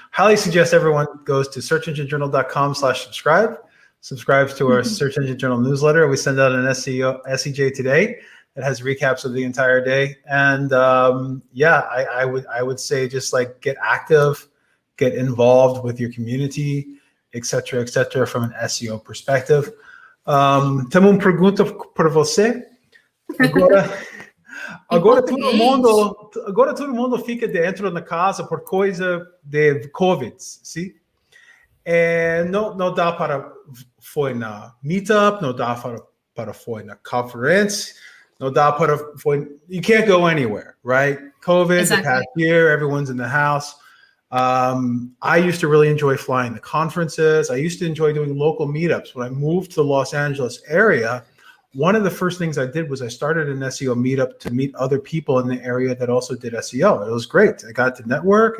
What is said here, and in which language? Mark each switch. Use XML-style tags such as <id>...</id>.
<en>Highly suggest everyone goes to searchenginejournal.com/subscribe, subscribes to our Search Engine Journal newsletter. We send out an SEJ today that has recaps of the entire day. And I would say just like get active, get involved with your community, et cetera, from an SEO perspective.</en> <pt>Temos uma pergunta para você. Agora todo mundo fica dentro da casa por coisa de COVID, sim? Não dá para foi na meetup, não dá para foi na conference, não dá para foi.</pt> <en>You can't go anywhere, right? COVID, the past year, everyone's in the house. I used to really enjoy flying the conferences. I used to enjoy doing local meetups. When I moved to the Los Angeles area, one of the first things I did was I started an SEO meetup to meet other people in the area that also did SEO. It was great. I got to network.</en>